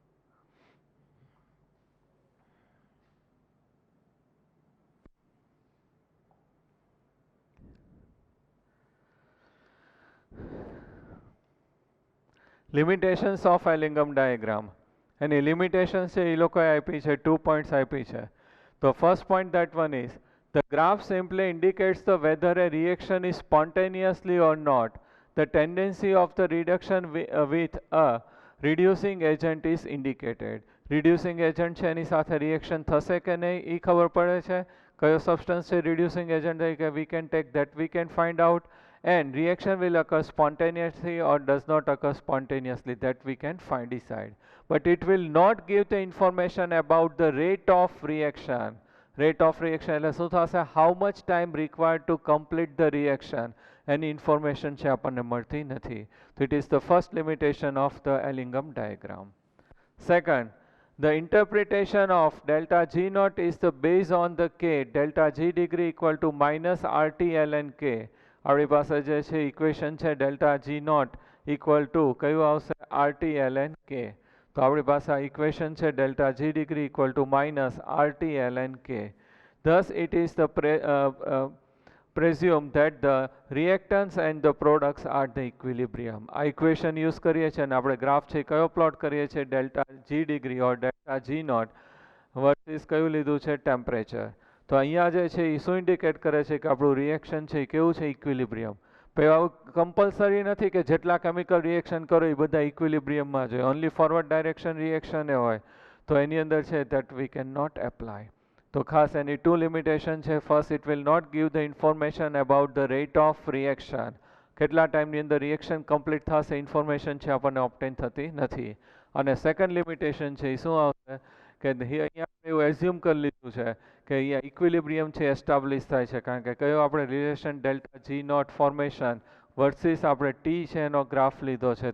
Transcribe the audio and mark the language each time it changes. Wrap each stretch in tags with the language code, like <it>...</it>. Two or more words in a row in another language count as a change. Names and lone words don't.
<en>limitations of Ellingham diagram.</en> <gu>એની લિમિટેશન્સ છે એ લોકોએ આપી છે, 2 પોઈન્ટ્સ આપી છે.</gu> <en>તો first point that one is the graph simply indicates the whether a reaction is spontaneously or not. The tendency of the reduction with a reducing agent is indicated. Reducing agent</en> <gu>છે એની સાથે રિએક્શન થશે કે નહીં એ ખબર પડે છે. કયો સબસ્ટન્સ છે</gu> <en>reducing agent તરીકે we can take that we can find out. And reaction will occur spontaneously or does not occur spontaneously, that we can decide. But it will not give the information about the rate of reaction. Rate of reaction</en> <gu>એટલે શું થશે?</gu> <en>How much time required to complete the reaction? Any information</en> <gu>છે આપણને મળતી નથી.</gu> <en>So it is the first limitation of the Ellingham diagram. Second, the interpretation of delta G naught is the based on the K, delta G degree equal to minus RT ln K.</en> <gu>આપણી પાસે જે છે ઇક્વેશન છે</gu> <en>delta G naught equal to</en> <gu>કયું આવશે?</gu> <en>RT ln K.</en> <gu>તો આપણી પાસે આ ઇક્વેશન છે</gu> <en>delta G degree equal to minus RT ln K. Thus it is the presume that the reactants and the products are the equilibrium.</en> <gu>આ</gu> <en>equation use</en> <gu>કરીએ છીએ અને આપણે ગ્રાફ છે કયો પ્લોટ કરીએ છીએ?</gu> <en>delta G degree or delta G naught versus</en> <gu>કયું લીધું છે?</gu> <en>ટેમ્પરેચર.</en> <gu>તો અહીંયા જે છે એ શું ઇન્ડિકેટ કરે છે કે આપણું રિએક્શન છે એ કેવું છે, ઇક્વિલિબ્રિયમ. પછી આવું કમ્પલસરી નથી કે જેટલા</gu> <en>chemical reaction</en> <gu>કરો એ બધા ઇક્વિલિબ્રિયમમાં જોઈએ.</gu> <en>only forward direction reaction</en> <gu>એ હોય તો એની અંદર છે</gu> <en>that we cannot apply.</en> <gu>તો ખાસ એની</gu> <en>two limitation</en> <gu>છે.</gu> <en>First, it will not give the information about the rate of reaction.</en> <gu>કેટલા ટાઈમની અંદર</gu> <en>reaction complete</en> <gu>થશે ઇન્ફોર્મેશન છે આપણને ઓબ્ટેન થતી નથી. અને</gu> <en>second limitation</en> <gu>છે એ શું આવશે કે અહીંયા આપણે એવું એઝ્યુમ કરી લીધું છે કે અહીંયા ઇક્વિલિબ્રિયમ છે એસ્ટાબ્લિશ થાય છે, કારણ કે કયો આપણે રિલેશન</gu> <en>delta G naught formation versus</en> <gu>આપણે ટી છે એનો ગ્રાફ લીધો છે.</gu>